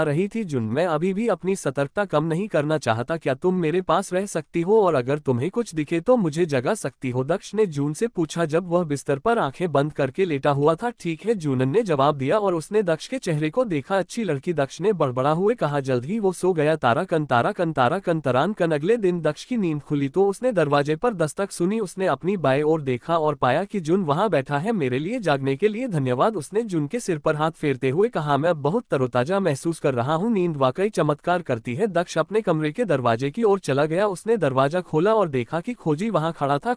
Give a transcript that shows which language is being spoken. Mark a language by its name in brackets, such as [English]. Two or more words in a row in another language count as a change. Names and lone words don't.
[Hindi] जुन, मैं अभी भी अपनी अपनी सतर्कता कम नहीं करना चाहता, क्या तुम मेरे पास रह सकती हो और अगर तुम्हें कुछ दिखे तो मुझे जगा सकती हो? दक्ष ने जून से पूछा जब वह बिस्तर पर आंखें बंद करके लेटा हुआ था। ठीक है, जूनन ने जवाब दिया और उसने दक्ष के चेहरे को देखा। अच्छी लड़की, दक्ष ने बड़बड़ा हुए कहा। जल्द ही वो सो गया। तारा कन तारा कन तारा कन तरान कन। अगले दिन दक्ष की नींद खुली तो उसने दरवाजे पर दस्तक सुनी। उसने अपनी बाएं ओर देखा और पाया कि जून वहां बैठा है। मेरे लिए जागने के लिए धन्यवाद, उसने जून के सिर पर हाथ फेरते हुए कहा। मैं अब बहुत तरोताजा महसूस कर रहा हूँ। नींद वाकई चमत्कार करती है। दक्ष अपने कमरे के दरवाजे की ओर चला गया। उसने दरवाजा खोला और देखा कि खोजी वहां खड़ा था।